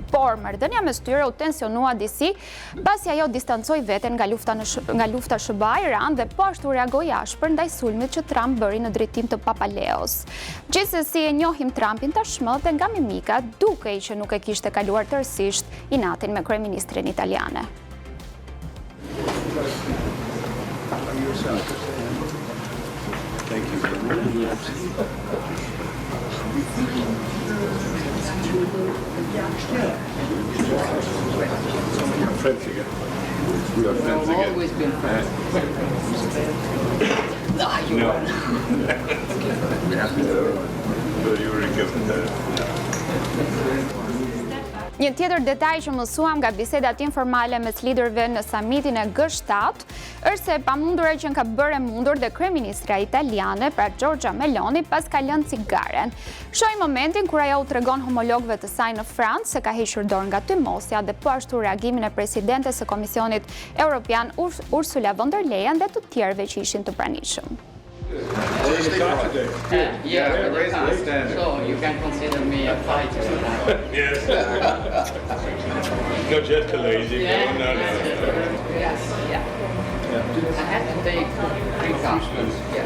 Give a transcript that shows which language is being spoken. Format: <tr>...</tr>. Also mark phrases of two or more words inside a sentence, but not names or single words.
<sq>Por marrëdhënia mes tyre u tensionua disi pasi ajo distancoi veten nga lufta SBA-Iran dhe po ashtu reagoi ashpër ndaj sulmit që Trump bëri në drejtim të Papaleos. Gjithsesi e njohim Trumpin tashmë dhe nga mimika dukej që nuk e kishte kaluar tërësisht inatin me kryeministrin italiane.</sq> <en>Thank you very much. Friends again. We are friends again. Always been friends. No. So you were given</en> <sq>Një tjetër detaj që mësuam nga bisedat informale mes liderëve në samitin e G7 është se pamundura që ka bërë mundur dhe kryeministra italiane, pra Giorgia Meloni, pas ka lënë cigaren. Shohim momentin kur ajo u tregon homologëve të saj në Francë se ka hequr dorë nga tymosja dhe po ashtu reagimin e presidentes së Komisionit Evropian Ursula von der Leyen dhe të tjerëve që ishin të pranishëm.</sq> <en>Yeah, so you can consider me a fighter. Yes. Not just a lazy. No. Yes, yeah. I had to take 3 cups. Yes.</en>